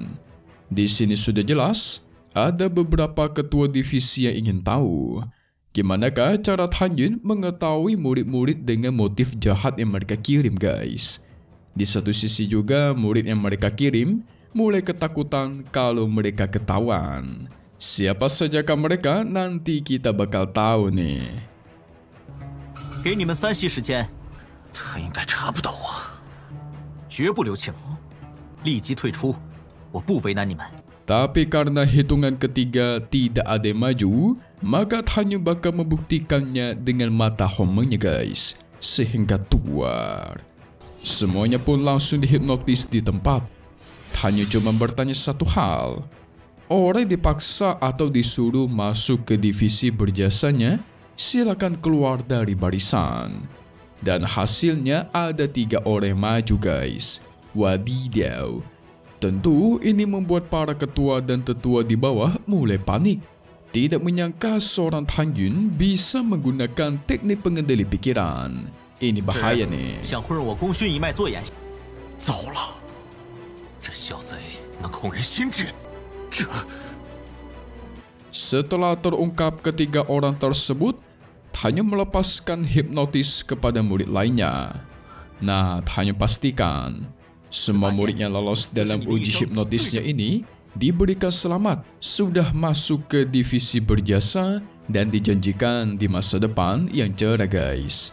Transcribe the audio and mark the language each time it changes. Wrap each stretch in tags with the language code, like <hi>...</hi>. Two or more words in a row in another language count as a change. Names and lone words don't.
<id>Di sini sudah jelas, ada beberapa ketua divisi yang ingin tahu gimanakah cara Tan Yun mengetahui murid-murid dengan motif jahat yang mereka kirim, guys. Di satu sisi juga murid yang mereka kirim mulai ketakutan kalau mereka ketahuan. Siapa sajakah mereka, nanti kita bakal tahu nih.</id> <zh>给你们3息时间，他应该查不到我，绝不留情，立即退出，我不为难你们。</zh> <id>Tapi karena hitungan ketiga tidak ada yang maju, maka Tan Yun bakal membuktikannya dengan mata homongnya, guys, sehingga keluar. Semuanya pun langsung dihipnotis di tempat. Tan Yun cuma bertanya satu hal. Orang dipaksa atau disuruh masuk ke divisi berjasanya, silakan keluar dari barisan. Dan hasilnya ada 3 orang yang maju, guys. Wadidaw. Tentu ini membuat para ketua dan tetua di bawah mulai panik. Tidak menyangka seorang Tan Yun bisa menggunakan teknik pengendali pikiran. Ini bahaya nih.</id> <zh>想混入我功勋一脉做演戏，糟了，这小贼能控人心智，这</zh> <id>Setelah terungkap ketiga orang tersebut, Tan Yun melepaskan hipnotis kepada murid lainnya. Nah, Tan Yun pastikan semua murid yang lolos dalam uji hipnotisnya ini diberikan selamat, sudah masuk ke divisi berjasa dan dijanjikan di masa depan yang cerah, guys.</id>